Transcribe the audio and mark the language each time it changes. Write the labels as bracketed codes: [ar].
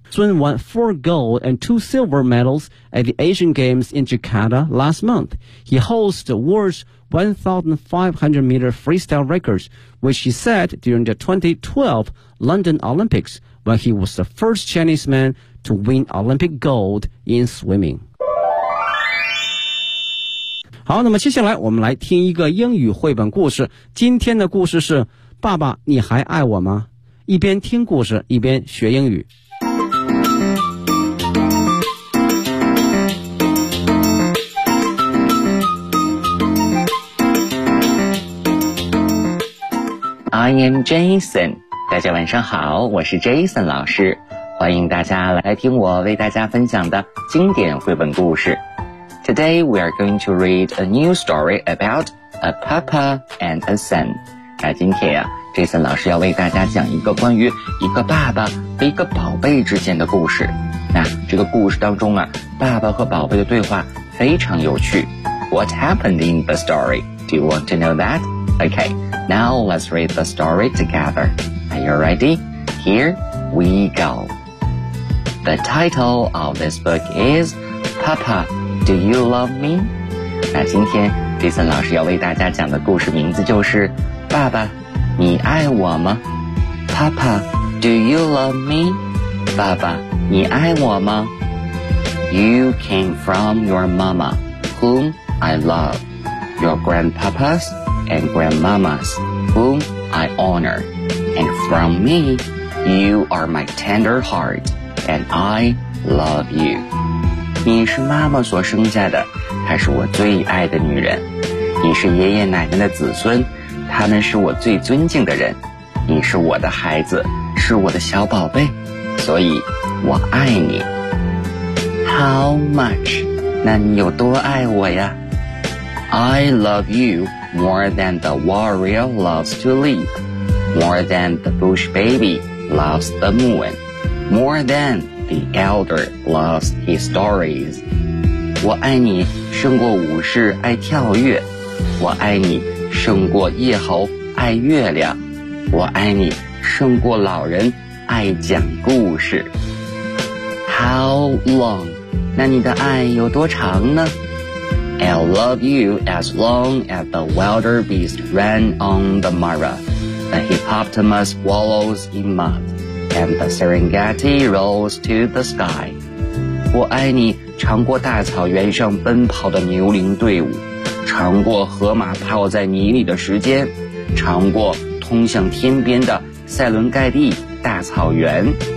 [en] Sun won 4 gold and 2 silver medals at the Asian Games in Jakarta last month. He holds the world's 1500 meter freestyle records, which he set during the 2012 London Olympics when he was the first Chinese man to win Olympic gold in swimming. [zh] 好，那么接下来我们来听一个英语绘本故事。今天的故事是爸爸你还爱我吗？一边听故事一边学英语。 [en] I am Jason, [zh] 大家晚上好，我是 Jason 老师，欢迎大家来听我为大家分享的经典绘本故事。 [en] Today we are going to read a new story about a papa and a son. [zh] 那今天啊 ,Jason 老师要为大家讲一个关于一个爸爸和一个宝贝之间的故事。那这个故事当中啊，爸爸和宝贝的对话非常有趣。 [en] What happened in the story? Do you want to know that? Okay. Now let's read the story together. Are you ready? Here we go. The title of this book is Papa, Do You Love Me? [zh] 那今天 Jason 老师要为大家讲的故事名字就是爸爸你爱我吗 [en] Papa, Do You Love Me? [zh] 爸爸你爱我吗 [en] You came from your mama, whom I love. Your grandpapa'sAnd grandmamas, whom I honor. And from me, you are my tender heart, and I love you. [zh] 你是妈妈所生下的，她是我最爱的女人。你是爷爷奶奶的子孙，他们是我最尊敬的人，你是我的孩子，是我的小宝贝，所以我爱你。 [en] How much？ [zh] 那你有多爱我呀？ [en] I love you more than the warrior loves to leap, more than the bush baby loves the moon, more than the elder loves his stories。 [zh] 我爱你胜过武士爱跳跃，我爱你胜过夜猴爱月亮，我爱你胜过老人爱讲故事。 [en] How long？ [zh] 那你的爱有多长呢？ [en] I'll love you as long as the wilder beast ran on the mara, the hippopotamus wallows in mud, and the Serengeti rolls to the sky。 [zh] 我爱你长过大草原上奔跑的牛羚队伍，长过河马泡在泥里的时间，长过通向天边的塞伦盖蒂大草原。